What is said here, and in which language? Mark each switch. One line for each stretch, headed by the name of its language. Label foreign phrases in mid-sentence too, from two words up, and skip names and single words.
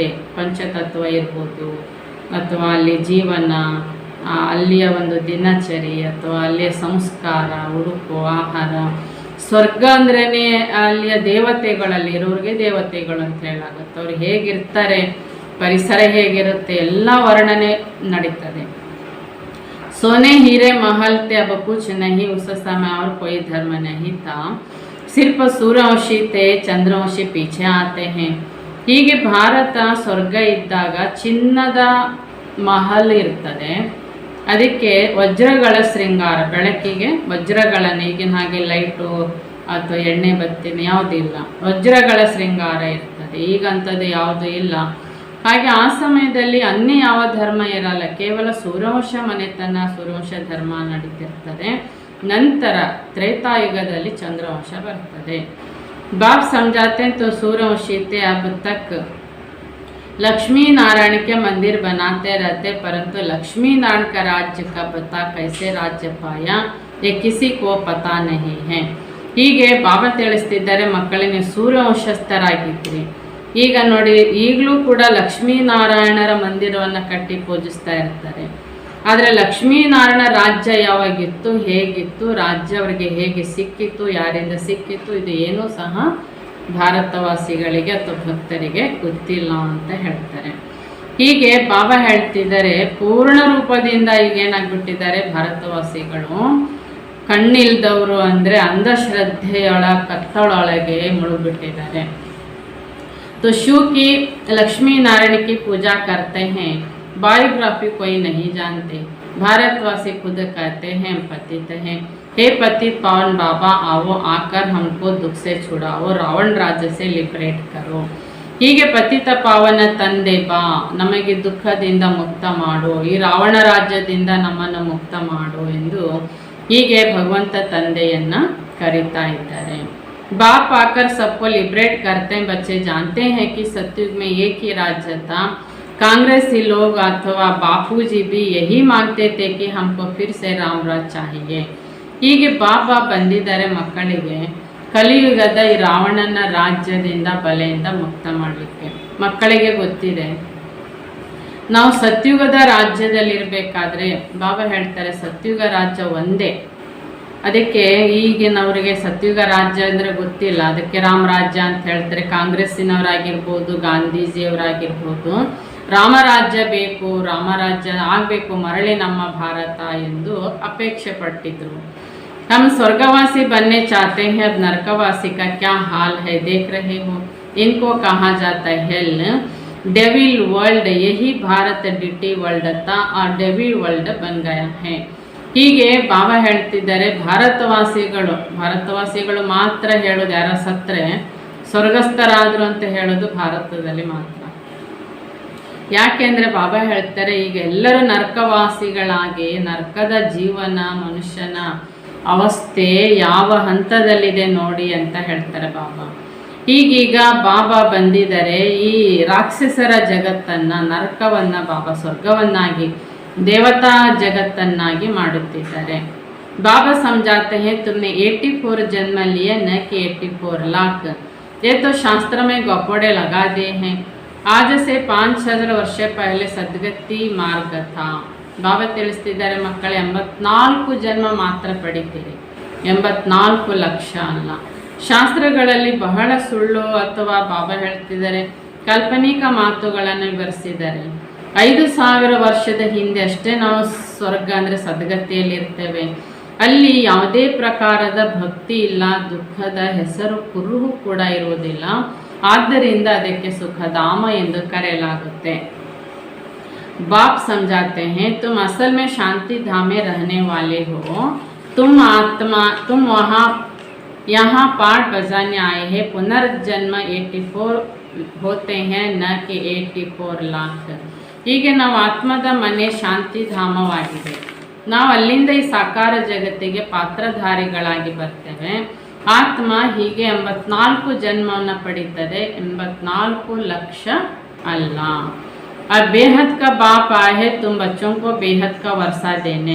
Kannada: ಪಂಚತತ್ವ ಇರ್ಬೋದು, ಅಥವಾ ಅಲ್ಲಿ ಜೀವನ, ಅಲ್ಲಿಯ ಒಂದು ದಿನಚರಿ, ಅಥವಾ ಅಲ್ಲಿಯ ಸಂಸ್ಕಾರ, ಉಡುಪು, ಆಹಾರ. ಸ್ವರ್ಗ ಅಂದ್ರೇ ಅಲ್ಲಿಯ ದೇವತೆಗಳಲ್ಲಿ ಇರೋರಿಗೆ ದೇವತೆಗಳು ಅಂತ ಹೇಳಾಗುತ್ತೆ. ಅವ್ರು ಹೇಗಿರ್ತಾರೆ, ಪರಿಸರ ಹೇಗಿರುತ್ತೆ, ಎಲ್ಲ ವರ್ಣನೆ ನಡೀತದೆ.
Hindi: सोने हीरे महल थे अब कुछ नहीं उस समय और कोई धर्म नहीं था, सिर्फ सूर्यवंशी थे चंद्रवंशी पीछे आते हैं.
Kannada: ಹೀಗೆ ಭಾರತ ಸ್ವರ್ಗ ಇದ್ದಾಗ ಚಿನ್ನದ ಮಹಲ್ ಇರ್ತದೆ, ಅದಕ್ಕೆ ವಜ್ರಗಳ ಶೃಂಗಾರ, ಬೆಳಕಿಗೆ ವಜ್ರಗಳನ್ನು, ಈಗಿನ ಹಾಗೆ ಲೈಟು ಅಥವಾ ಎಣ್ಣೆ ಬತ್ತಿನ ಯಾವುದಿಲ್ಲ, ವಜ್ರಗಳ ಶೃಂಗಾರ ಇರ್ತದೆ. ಈಗಂಥದ್ದು ಯಾವುದೂ ಇಲ್ಲ. ಹಾಗೆ ಆ ಸಮಯದಲ್ಲಿ ಅನ್ಯ ಯಾವ ಧರ್ಮ ಇರಲ್ಲ, ಕೇವಲ ಸೂರ್ಯವಂಶ ಮನೆತನ, ಸೂರ್ಯವಂಶ ಧರ್ಮ ನಡೀತಿರ್ತದೆ. ನಂತರ ತ್ರೇತಾಯುಗದಲ್ಲಿ ಚಂದ್ರವಂಶ ಬರ್ತದೆ.
Hindi: बाप समझाते हैं तो सूर्यवंशी थे अब तक लक्ष्मी नारायण के मंदिर बनाते रहते, परंतु लक्ष्मी नारायण का राज्य कब था, कैसे राज्य पाया, ये किसी को पता नहीं है.
Kannada: ಹೀಗೆ ಬಾಬಾ ತಿಳಿಸ್ತಿದ್ದಾರೆ, ಮಕ್ಕಳಿಗೆ ಸೂರ್ಯವಂಶಸ್ಥರಾಗಿದ್ರಿ, ಈಗ ನೋಡಿ ಈಗಲೂ ಕೂಡ ಲಕ್ಷ್ಮೀನಾರಾಯಣರ ಮಂದಿರವನ್ನು ಕಟ್ಟಿ ಪೂಜಿಸ್ತಾ ಇರ್ತಾರೆ. ಆದರೆ ಲಕ್ಷ್ಮೀನಾರಾಯಣ ರಾಜ್ಯ ಯಾವಾಗಿತ್ತು, ಹೇಗಿತ್ತು, ರಾಜ್ಯ ಅವರಿಗೆ ಹೇಗೆ ಸಿಕ್ಕಿತ್ತು, ಯಾರಿಂದ ಸಿಕ್ಕಿತ್ತು, ಇದು ಏನೂ ಸಹ ಭಾರತವಾಸಿಗಳಿಗೆ ಅಥವಾ ಭಕ್ತರಿಗೆ ಗೊತ್ತಿಲ್ಲ ಅಂತ ಹೇಳ್ತಾರೆ. ಹೀಗೆ ಬಾಬಾ ಹೇಳ್ತಿದ್ದಾರೆ, ಪೂರ್ಣ ರೂಪದಿಂದ ಈಗ ಏನಾಗ್ಬಿಟ್ಟಿದ್ದಾರೆ ಭಾರತವಾಸಿಗಳು, ಕಣ್ಣಿಲ್ದವರು ಅಂದರೆ ಅಂಧಶ್ರದ್ಧೆಯೊಳ ಕತ್ತಳೊಳಗೆ ಮುಳುಗ್ಬಿಟ್ಟಿದ್ದಾರೆ.
Hindi: तो शिव की लक्ष्मी नारायण की पूजा करते हैं, बायोग्राफी कोई नहीं जानते. भारतवासी खुद कहते हैं पतित हैं, हे पतित पावन बाबा आओ, आकर हमको दुख से छुड़ाओ, रावण राज्य से लिबरेट करो.
Kannada: ಹೀಗೆ ಪತಿತ ಪಾವನ ತಂದೆ ಬಾ, ನಮಗೆ ದುಃಖದಿಂದ ಮುಕ್ತ ಮಾಡು, ಈ ರಾವಣ ರಾಜ್ಯದಿಂದ ನಮ್ಮನ್ನು ಮುಕ್ತ ಮಾಡು ಎಂದು ಹೀಗೆ ಭಗವಂತ ತಂದೆಯನ್ನ ಕರೀತಾ ಇದ್ದಾರೆ.
Hindi: बाप आकर सबको लिबरेट करते हैं. बच्चे जानते हैं कि सतयुग में एक ही राज्य था. कांग्रेसी लोग अथवा बापूजी भी यही मांगते थे कि हमको फिर से राम राज चाहिए.
Kannada: ಹೀಗೆ ಬಾಬಾ ಬಂದಿದ್ದಾರೆ ಮಕ್ಕಳಿಗೆ ಕಲಿಯುಗದ ಈ ರಾವಣನ ರಾಜ್ಯದಿಂದ ಬಲೆಯಿಂದ ಮುಕ್ತ ಮಾಡಲಿಕ್ಕೆ. ಮಕ್ಕಳಿಗೆ ಗೊತ್ತಿದೆ ನಾವು ಸತ್ಯುಗದ ರಾಜ್ಯದಲ್ಲಿರಬೇಕಾದ್ರೆ, ಬಾಬಾ ಹೇಳ್ತಾರೆ ಸತ್ಯುಗ ರಾಜ್ಯ ಒಂದೇ. ಅದಕ್ಕೆ ಈಗಿನವರಿಗೆ ಸತ್ಯುಗ ರಾಜ್ಯ ಅಂದರೆ ಗೊತ್ತಿಲ್ಲ, ಅದಕ್ಕೆ ರಾಮರಾಜ್ಯ ಅಂತ ಹೇಳ್ತಾರೆ. ಕಾಂಗ್ರೆಸ್ಸಿನವರಾಗಿರ್ಬೋದು, ಗಾಂಧೀಜಿಯವರಾಗಿರ್ಬೋದು, ರಾಮರಾಜ್ಯ ಬೇಕು, ರಾಮರಾಜ್ಯ ಆಗಬೇಕು, ಮರಳಿ ನಮ್ಮ ಭಾರತ ಎಂದು ಅಪೇಕ್ಷೆ ಪಟ್ಟಿದ್ರು.
Hindi: हम स्वर्गवासी बनने चाहते हैं, अब नरकवासी का क्या हाल है देख रहे हो. इनको कहा जाता है हेल,
English: devil world.
Hindi: यही भारत
English: deity world
Hindi: था और
English: devil world
Hindi: बन गया है.
Kannada: ಹೀಗೆ ಬಾಬಾ ಹೇಳ್ತಿದ್ದಾರೆ, ಭಾರತವಾಸಿಗಳು ಮಾತ್ರ ಹೇಳೋದು, ಯಾರ ಸತ್ರೆ ಸ್ವರ್ಗಸ್ಥರಾದರು ಅಂತ ಹೇಳೋದು ಭಾರತದಲ್ಲಿ ಮಾತ್ರ. ಯಾಕೆಂದರೆ ಬಾಬಾ ಹೇಳ್ತಾರೆ, ಈಗ ಎಲ್ಲರೂ ನರಕವಾಸಿಗಳಾಗಿ, ನರಕದ ಜೀವನ, ಮನುಷ್ಯನ ಅವಸ್ಥೆ ಯಾವ ಹಂತದಲ್ಲಿದೆ ನೋಡಿ ಅಂತ ಹೇಳ್ತಾರೆ ಬಾಬಾ. ಈಗೀಗ ಬಾಬಾ ಬಂದಿದ್ದಾರೆ, ಈ ರಾಕ್ಷಸರ ಜಗತ್ತನ್ನು, ನರಕವನ್ನು ಬಾಬಾ ಸ್ವರ್ಗವನ್ನಾಗಿ, ದೇವತಾ ಜಗತ್ತನ್ನಾಗಿ ಮಾಡುತ್ತಿದ್ದಾರೆ.
Hindi: बाबा समझाते हैं तुमने 84 जन्म लिए, न कि 84 लाख. ये तो शास्त्र में गपोड़े लगा दिए हैं. आज से 5,000 वर्ष पहले सद्गति मार्ग था.
Kannada: ಬಾಬಾ ತಿಳಿಸ್ತಿದ್ದಾರೆ, ಮಕ್ಕಳೇ 84 ಜನ್ಮ ಮಾತ್ರ ಪಡಿತೀರಿ, 84 ಲಕ್ಷ ಅಲ್ಲ. ಶಾಸ್ತ್ರಗಳಲ್ಲಿ ಬಹಳ ಸುಳ್ಳು ಅಥವಾ ಬಾಬಾ ಹೇಳ್ತಿದ್ದಾರೆ ಕಾಲ್ಪನಿಕ ಮಾತುಗಳನ್ನು ವಿವರಿಸಿದ್ದಾರೆ. 5,000 ವರ್ಷದ ಹಿಂದೆ ಅಷ್ಟೇ ನಾವು ಸ್ವರ್ಗ ಅಂದರೆ ಸದ್ಗತಿಯಲ್ಲಿ ಇರ್ತೇವೆ. ಅಲ್ಲಿ ಯಾವುದೇ ಪ್ರಕಾರದ ಭಕ್ತಿ ಇಲ್ಲ, ದುಃಖದ ಹೆಸರು ಕುರುಹು ಕೂಡ ಇರುವುದಿಲ್ಲ. ಆದ್ದರಿಂದ ಅದಕ್ಕೆ ಸುಖಧಾಮ ಎಂದು ಕರೆಯಲಾಗುತ್ತೆ.
Hindi: बाप समझाते हैं तुम असल में शांति धाम में रहने वाले हो. तुम आत्मा, तुम वहाँ यहाँ पाठ बजाने आए हैं. पुनर्जन्म 84 होते हैं, न कि 84 लाख.
Kannada: ಹೀಗೆ ನಾವು ಆತ್ಮದ ಮನೆ ಶಾಂತಿಧಾಮವಾಗಿದೆ. ನಾವು ಅಲ್ಲಿಂದ ಈ ಸಾಕಾರ ಜಗತ್ತಿಗೆ ಪಾತ್ರಧಾರಿಗಳಾಗಿ ಬರ್ತೇವೆ. ಆತ್ಮ ಹೀಗೆ 84 ಜನ್ಮವನ್ನು ಪಡೀತದೆ, 84 ಲಕ್ಷ ಅಲ್ಲ.
Hindi: और बेहद का बाप आए हैं तुम बच्चों को बेहद का वर्षा देने.